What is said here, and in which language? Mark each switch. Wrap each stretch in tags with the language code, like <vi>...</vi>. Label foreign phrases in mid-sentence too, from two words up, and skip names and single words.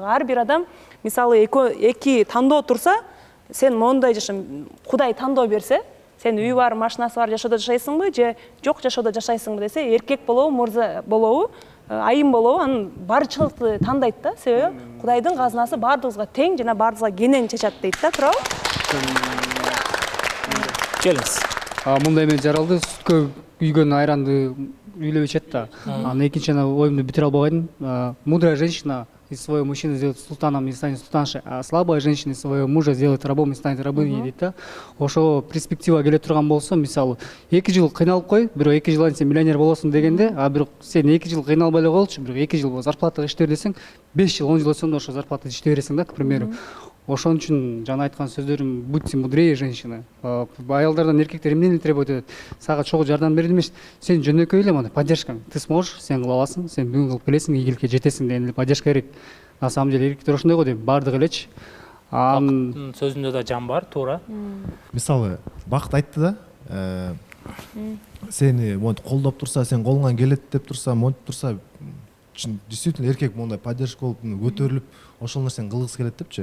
<ky>Ар бир адам мисалы эки тандоо турса, сен мондай жашам, Кудай тандоо берсе, сен үйү бар, машинасы бар жашоодо жашайсыңбы, же жок жашоодо жашайсыңбы десе, эркек болобу, мырза болобу, айым болобу, анын барчылыкты тандайт да, себеби Кудайдын казынасы баардыгыбызга тең жана баардыгыбызга кенен чачат дейт да, туурабы? Келиңиз. Мындай мен жаралды, сүткө күйгөн айранды үйлөп ичет да. Анан экинчи оюмду бүтүрө албай калдым.</ky> <ru>Мудрая женщина из своего мужчины сделает султаном и станет султаншей, а слабая женщина из своего мужа сделает рабом и станет рабыней</ru> <ky>дейт да. Ошо перспектива келе турган болсо, мисалы, 2 жыл кыйналып кой, бирок 2 жылдан сен миллионер болосуң дегенде, бирок сен 2 жыл кыйналбай эле колчу, бирок 2 жыл зарплатага иштер десең, 5 жыл, 10 жыл өтсөң да ошо зарплатада иштей бересиң да,</ky> <ru>к примеру.</ru> <ky>Ошон үчүн жана айткан сөздөрүм,</ky> <ru>будьте мудрее, женщина.</ru> <ky>Аялдардан эркектер эмнени требует этет? Сага чогуу жардам берди эмес, сен жөнөкөй эле мына поддержка.</ky> <ru>Ты сможешь,</ru> <ky>сен кыла аласың, сен бүгүн кылып келесиң, ийгиликке жетесиң деген эле поддержка керек.</ky> <ru>На самом деле</ru> <ky>эркектер ошондой го дейм, бардыгы элечи. Бактын сөзүндө да жан бар, туура. Мисалы, Бакыт айтты да, сени монтип колдоп турса, сен колуңан келет деп турса, монтип турса, действительно эркек мондай поддержка болуп, көтөрүлүп, ошол нерсени кылгысы келет депчи.</ky>